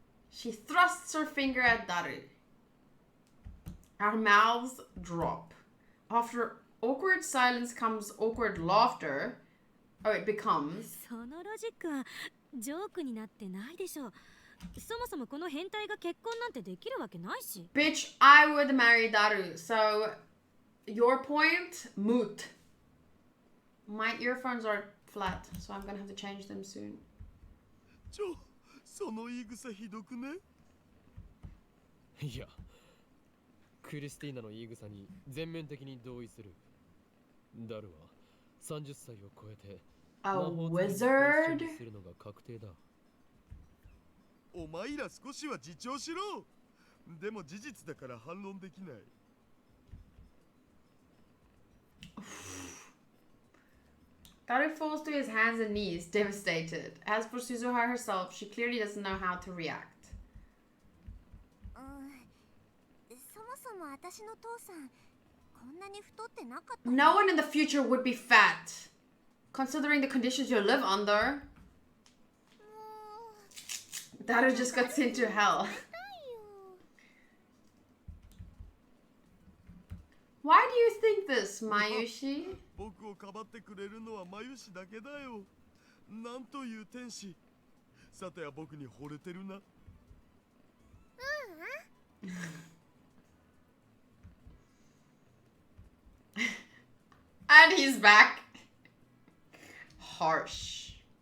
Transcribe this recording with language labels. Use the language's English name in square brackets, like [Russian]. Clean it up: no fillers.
[English] She thrusts her finger at Daru. Our mouths drop. After awkward silence comes awkward laughter. Oh, it becomes. [Japanese] そのロジックはジョークになってないでしょ。そもそもこの変態が結婚なんてできるわけないし。 [English] Bitch, I would marry Daru. So, your point, moot. My earphones are flat, so I'm gonna have to change them soon. [Japanese] その言い草ひどくね。いや、クリスティーナの言い草に全面的に同意する。ダルは30歳を超えて [English] A [Japanese] 魔法使いに [English] wizard? [Japanese] 転身するのが確定だ。お前ら少しは自重しろ。でも事実だから反論できない。 [English] Daru falls to his hands and knees, devastated. As for Suzuha herself, she clearly doesn't know how to react. [Japanese] そもそも私の父さんこんなに太ってなかった。 [English] No one in the future would be fat, considering the conditions you live under. Daru just got sent to hell. Why do you think this, Mayushi? [Japanese] 僕をかばってくれるのはマユシだけだよ。なんという天使。さては僕に惚れてるな。 [English] And he's back. Harsh.